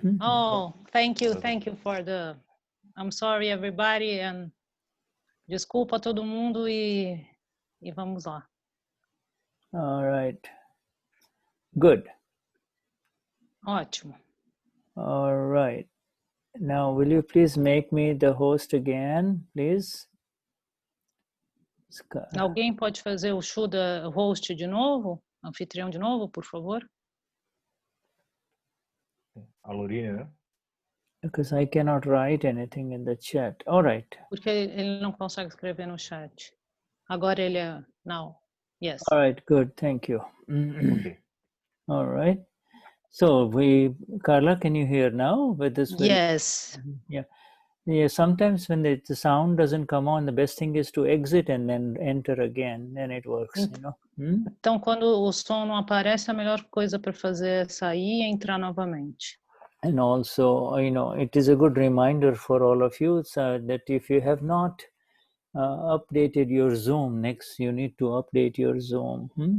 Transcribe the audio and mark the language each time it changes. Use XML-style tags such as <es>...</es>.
<en>Oh, thank you for the... I'm sorry, everybody, and</en> <pt>desculpa todo mundo e vamos lá.</pt> <en>All right. Good.</en> <pt>Ótimo.</pt> <en>All right. Now, will you please make me the host again, please?</en> <pt>Alguém pode fazer o Shuddha host de novo? Anfitrião de novo, por favor? A Lorine, né?</pt> <en>Because I cannot write anything in the chat. All right.</en> <pt>Porque ele não consegue escrever no chat. Agora ele é...</pt> <en>Now. Yes. All right, good. Thank you. Okay. All right. So Carla, can you hear now with this? Yes. Yeah. Yeah. Sometimes when the sound doesn't come on, the best thing is to exit and then enter again. Then it works, you know.</en> <pt>Então, quando o som não aparece, a melhor coisa para fazer é sair e entrar novamente.</pt> <en>And also, you know, it is a good reminder for all of you that if you have not updated your Zoom, next you need to update your Zoom.</en>